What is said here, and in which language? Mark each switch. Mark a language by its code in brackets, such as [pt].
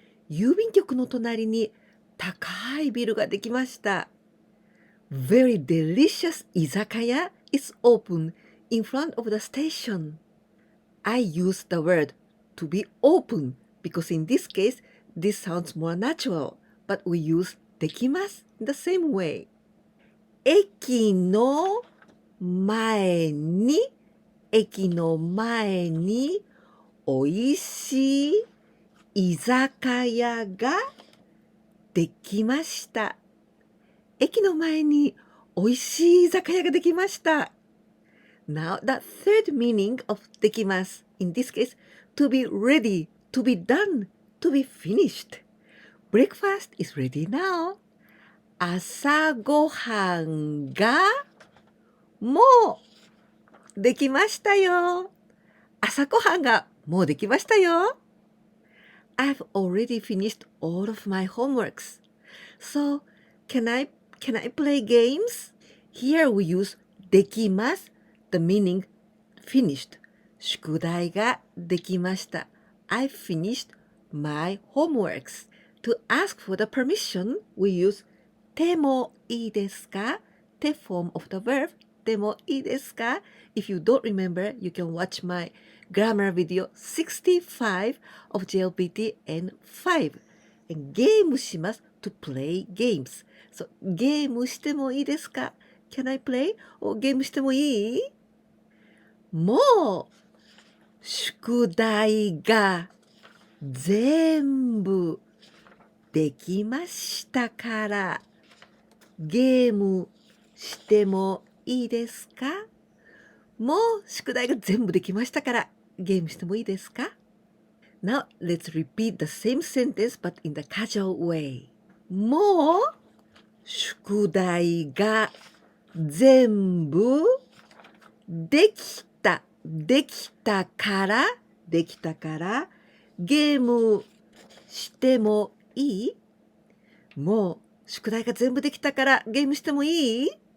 [ja] 郵便局の隣に高いビルができました。 [en] Very delicious 居酒屋 is open in front of the station. I use the word to be open because in this case, this sounds more natural, but we use できます in the same way. [ja] 駅の前においしい居酒屋ができました。駅の前においしい居酒屋ができました。 [en] Now, the third meaning of できます in this case, to be ready, to be done, to be finished.Breakfast is ready now. [ja] 朝ごはんがもうできましたよ。朝ごはんがもうできましたよ。 [en] I've already finished all of my homeworks. So, can I play games? Here we use できます the meaning finished. [ja] 宿題ができました。 [en] I finished my homeworks.To ask for the permission, we use てもいいですか? て form of the verb てもいいですか? If you don't remember, you can watch my grammar video 65 of JLPT N5. And ゲームします to play games. [ja] So, ゲームしてもいいですか? [en] Can I play? [ja] ゲームしてもいい? もう宿題が全部できましたからゲームしてもいいですか？もう宿題が全部できましたからゲームしてもいいですか？ [en] Now let's repeat the same sentence but in the casual way. [ja] もう宿題が全部できたからゲームしてもいい？もう宿題が全部できたからゲームしてもいい？